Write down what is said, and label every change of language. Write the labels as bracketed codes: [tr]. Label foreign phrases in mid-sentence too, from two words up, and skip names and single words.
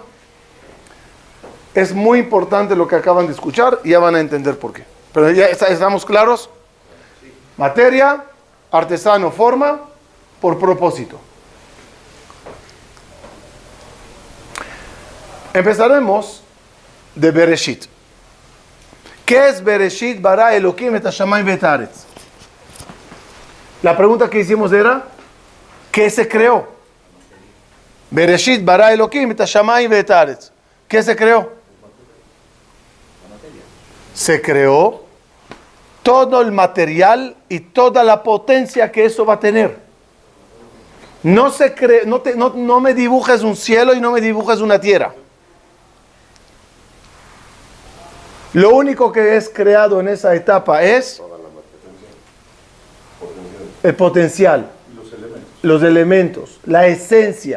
[es] Es muy importante lo que acaban de escuchar y ya van a entender por qué. Pero ya estamos claros. Materia, artesano, forma, por propósito. Empezaremos de Bereshit. ¿Qué es [he] בראשית ברא אלהים את השמים ואת הארץ? La pregunta que hicimos era, ¿qué se creó? בראשית ברא אלהים את השמים ואת הארץ. [es] ¿Qué se creó? Se creó todo el material y toda la potencia que eso va a tener. No me dibujes un cielo y no me dibujes una tierra. Lo único que es creado en esa etapa es el potencial, los elementos, la esencia.